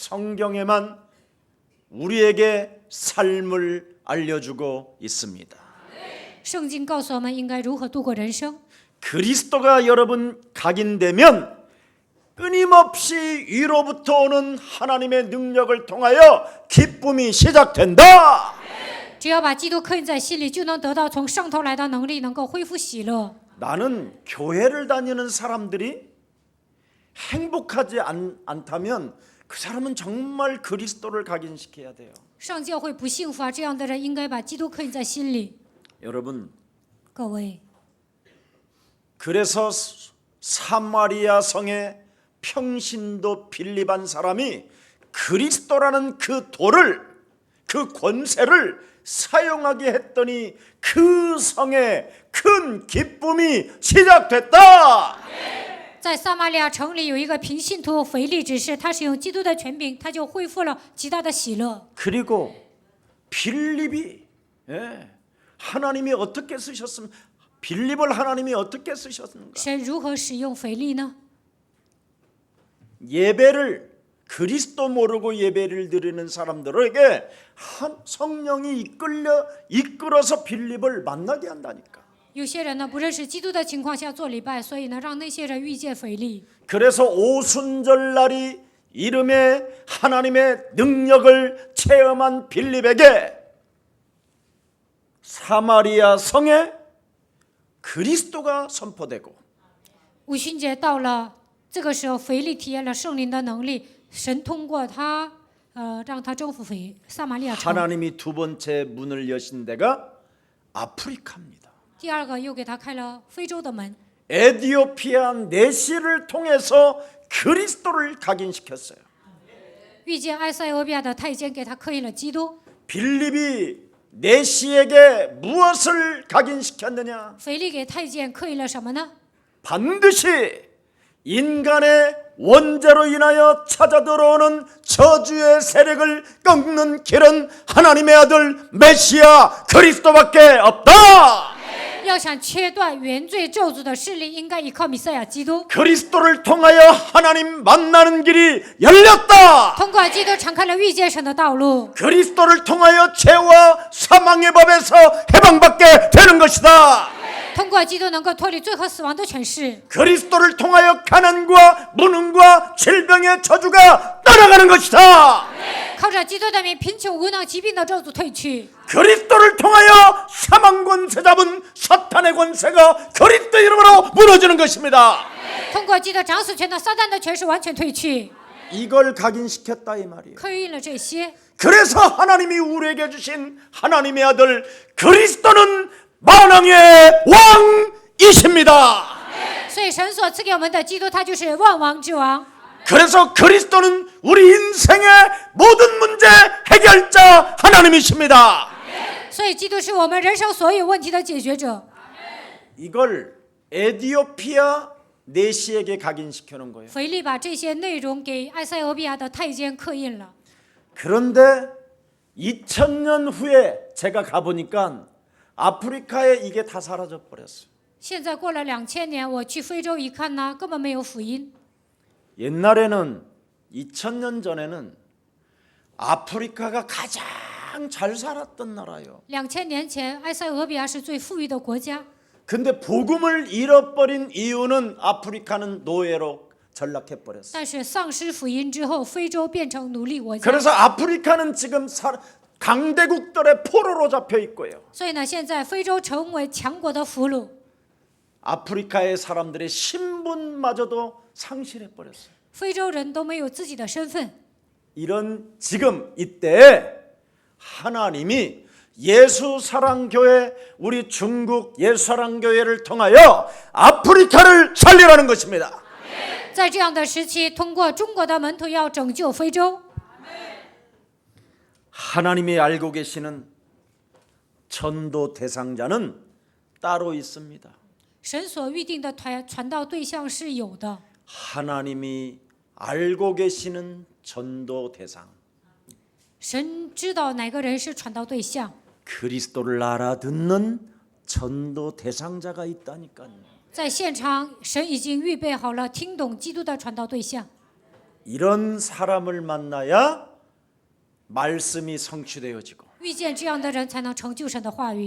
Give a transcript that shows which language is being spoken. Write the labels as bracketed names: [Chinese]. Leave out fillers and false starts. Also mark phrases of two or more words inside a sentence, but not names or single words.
[Korean] 성경에만 우리에게 삶을 알려주고 있습니다. [Chinese] 圣经告诉我们应该如何度过人生。 [Korean] 그리스도가 여러분 각인되면 끊임없이 위로부터 오는 하나님의 능력을 통하여 기쁨이 시작된다. [Chinese] 只要把基督刻印在心里，就能得到从上头来的能力，能够恢复喜乐。 [Korean] 나는 교회를 다니는 사람들이 행복하지 않다면 그 사람은 정말 그리스도를 각인시켜야 돼요. [Chinese] 上教会不幸福啊，这样的人应该把基督刻印在心里。 [Korean] 여러분, [Chinese] 各位， [Korean] 그래서 사마리아 성의 평신도 빌립한 사람이 그리스도라는 그 돌을, 그 권세를 사용하게 했더니 그 성에 큰 기쁨이 시작됐다. [Chinese] 在撒玛利亚城里有一个平信徒腓力执事，他使用基督的权柄，他就恢复了极大的喜乐。 [Korean] 그리고 빌립이 하나님이 어떻게 쓰셨습니까? 빌립을 하나님이 어떻게 쓰셨는가? [Chinese] 神如何使用腓力呢？ [Korean] 예배를 그리스도 모르고 예배를 드리는 사람들에게 성령이 이끌어서 빌립을 만나게 한다니까. [Chinese] 有些人呢不认识基督的情况下做礼拜，所以呢让那些人遇见腓力。 [Korean] 그래서 오순절날이 이름에 하나님의 능력을 체험한 빌립에게 사마리아 성에 그리스도가 선포되고 [Chinese] 五旬节到了，这个时候腓力体验了圣灵的能力，神通过他，让他征服撒玛利亚城。 [Korean] 하나님이 두 번째 문을 여신 데가 아프리카입니다. [Chinese] 第二个又给他开了非洲的门。 [Korean] 에티오피아 내시를 통해서 그리스도를 각인시켰어요. [Chinese] 遇见埃塞俄比亚的太监，给他刻印了基督。 [Korean] 빌립이 내시에게 무엇을 각인시켰느냐? [Chinese] 腓力给太监刻印了什么呢？ [Korean] 반드시 인간의 원죄로 인하여 찾아 들어오는 저주의 세력을 꺾는 길은 하나님의 아들 메시아 그리스도밖에 없다. [Chinese] 要想切断原罪咒诅的势力，应该依靠弥赛亚基督。 [Korean] 그리스도를 통하여 하나님 만나는 길이 열렸다. [Chinese] 通过基督敞开了遇见神的道路。 [Korean] 그리스도를 통하여 죄와 사망의 법에서 해방받게 되는 것이다. [Chinese] 通过基督能够脱离罪和死亡的权势。 [Korean] 그리스도를 통하여 가난과 무능과 질병의 저주가 떠나가는 것이다. [Chinese] 靠着基督的名，贫穷、无能、疾病的咒诅退去。 [Korean] 그리스도를 통하여 사망 권세 잡은 사탄의 권세가 그리스도 이름으로 무너지는 것입니다. [Chinese] 通过基督掌死权的撒旦的权势完全退去。 [Korean] 이걸 각인시켰다 이 말이에요. [Chinese] 刻印了这些， [Korean] 그래서 하나님이 우리에게 주신 하나님의 아들 그리스도는 만왕의 왕이십니다. [Chinese] 所以神所赐给我们的基督，他就是万王之王。 [Korean] 그래서 그리스도는 우리 인생의 모든 문제 해결자 하나님이십니다. [Chinese] 所以基督是我们人生所有问题的解决者。 [Korean] 이걸 에티오피아 내시에게 각인시켜 놓은 거예요. [Chinese] 腓力把这些内容给埃塞俄比亚的太监刻印了。 [Korean] 그런데 2000년 후에 제가 가보니까 아프리카에 이게 다 사라져 버렸어요. [Chinese] 现在过了2000年，我去非洲一看呢，根本没有福音。 [Korean] 옛날에는 2000년 전에는 아프리카가 가장 잘 살았던 나라예요. [Chinese] 2000 年前，埃塞俄比亚是最富裕的国家。 [Korean] 근데 복음을 잃어버린 이유는 아프리카는 노예로 전락해 버렸어요. [Chinese] 但是丧失福音之后，非洲变成奴隶国家。 [Korean] 그래서 아프리카는 지금 강대국들의 포로로 잡혀 있고요. [Chinese] 所以呢，现在非洲成为强国的俘虏。 [Korean] 아프리카의 사람들의 신분마저도 상실해 버렸어요. [Chinese] 非洲人都没有自己的身份。 [Korean] 이런 지금 이때 하나님이 예수사랑교회, 우리 중국 예수사랑교회를 통하여 아프리카를 살리라는 것입니다. [Chinese] 在这样的时期，通过中国的门徒要拯救非洲。 [Korean] 하나님이 알고 계시는 전도 대상자는 따로 있습니다. [Chinese] 神所预定的传道对象是有的。 [Korean] 하나님이 알고 계시는 전도 대상, [Chinese] 神知道哪个人是传道对象， [Korean] 그리스도를 알아듣는 전도 대상자가 있다니까요. [Chinese] 在现场，神已经预备好了听懂基督的传道对象。 [Korean] 이런 사람을 만나야 말씀이 성취되어지고 [Chinese] 遇见这样的人，才能成就神的话语，